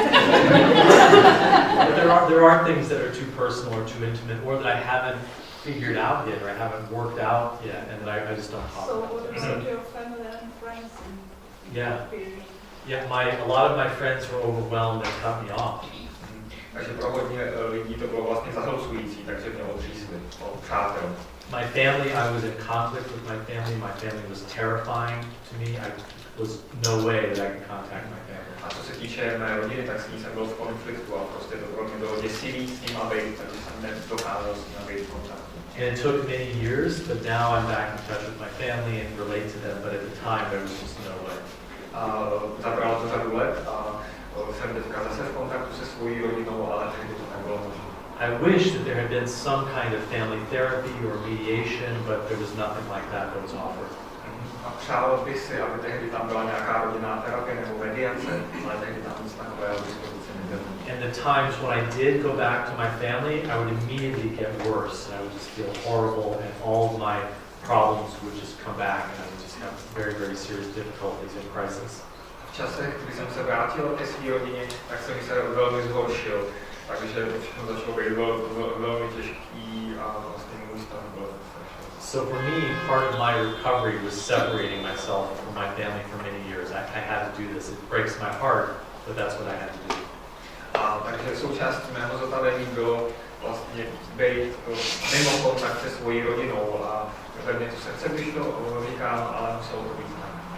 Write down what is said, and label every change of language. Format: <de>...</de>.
<en>But there are things that are too personal or too intimate, or that I haven't figured out yet, or I haven't worked out yet, and that I just don't talk So about. what about your family and friends? Yeah. A lot of my friends were overwhelmed and cut me off.</en> <cs>Takže pro hodně lidí to bylo vlastně zahlcující, takže mě odřízli od přátel.</cs> <en>My family, I was in conflict with my family. My family was terrifying to me. I was no way that I could contact my family.</en> <cs>A co se týče mé rodiny, tak s ní jsem byl v konfliktu a prostě to pro mě bylo děsivý s ním být, takže jsem nedokázal s ním být v kontaktu.</cs> <en>And it took many years, but now I'm back in touch with my family and relate to them. But at the time, there was just no way.</en> <cs>Zabralo to řadu let a jsem teďka zase v kontaktu se svojí rodinou, ale tehdy to nebylo možné.</cs> <en>I wish that there had been some kind of family therapy or mediation, but there was nothing like that was offered.</en> <cs>A přál bych si, aby tehdy tam byla nějaká rodinná terapie nebo mediace, ale tehdy tam nic takového k dispozici nebylo.</cs> <en>And the times when I did go back to my family, I would immediately get worse, and I would just feel horrible, and all of my problems would just come back, and I would just have very, very serious difficulties and crisis.</en> <cs>V časech, kdy jsem se vrátil ke své rodině, tak jsem se velmi zhoršil, takže to všechno začalo být velmi těžký a vlastně můj stav byl strašný.</cs> <en>So for me, part of my recovery was separating myself from my family for many years. I had to do this. It breaks my heart, but that's what I had to do.</en> <cs>A takže součástí mého zotavení bylo vlastně být mimo kontakt se svojí rodinou a ve mně to srdce když to říkám, ale muselo to být tak.</cs>